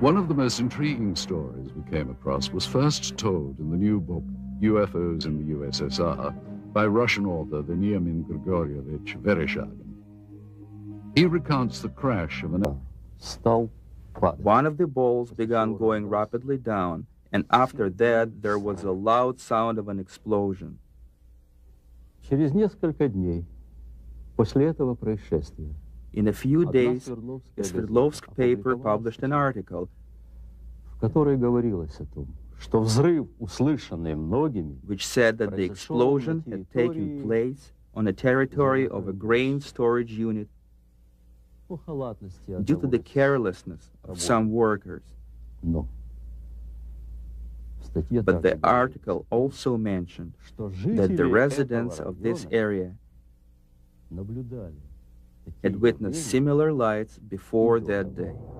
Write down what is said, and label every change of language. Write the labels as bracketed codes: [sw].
[en] One of the most intriguing stories we came across was first told in the new book, UFOs in the USSR, by Russian author Veniamin Grigorievich Vereshchagin. He recounts the crash of an... One of the balls began going rapidly down, and after that there was a loud sound of an explosion. [ru] Через несколько дней после этого происшествия [en] In a few days, a Sverdlovsk paper published an article [ru] в которой говорилось о том, что взрыв, услышанный многими, [en] which said that the explosion had taken place on a territory of a grain storage unit due to the carelessness of some workers. But the article also mentioned that the residents of this area had witnessed similar lights before that day.